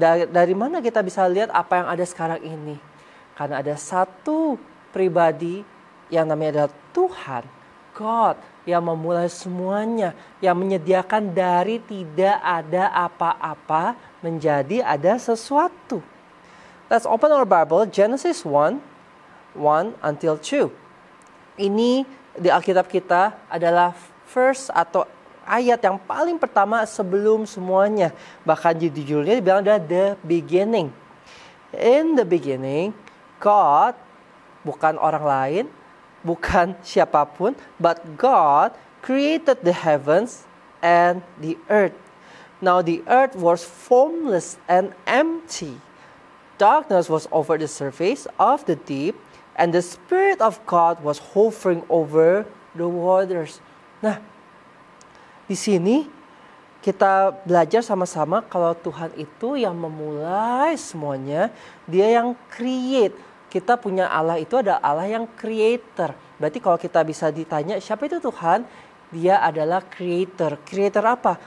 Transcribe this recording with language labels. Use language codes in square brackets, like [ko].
[id] Dari mana kita bisa lihat apa yang ada sekarang ini? Karena ada satu pribadi yang namanya adalah Tuhan, God, yang memulai semuanya, yang menyediakan dari tidak ada apa-apa menjadi ada sesuatu. [en] Let's open our Bible, Genesis 1 until 2. [id] Ini di Alkitab kita adalah verse atau ayat yang paling pertama sebelum semuanya. Bahkan judulnya dibilang adalah The Beginning. [en] In the beginning, God, [id] bukan orang lain, bukan siapapun, [en] but God created the heavens and the earth. Now the earth was formless and empty. Darkness was over the surface of the deep, and the Spirit of God was hovering over the waters. [id] Nah, di sini kita belajar sama-sama kalau Tuhan itu yang memulai semuanya, Dia yang create. Kita punya Allah itu ada Allah yang creator. Berarti kalau kita bisa ditanya siapa itu Tuhan, Dia adalah creator. Creator apa?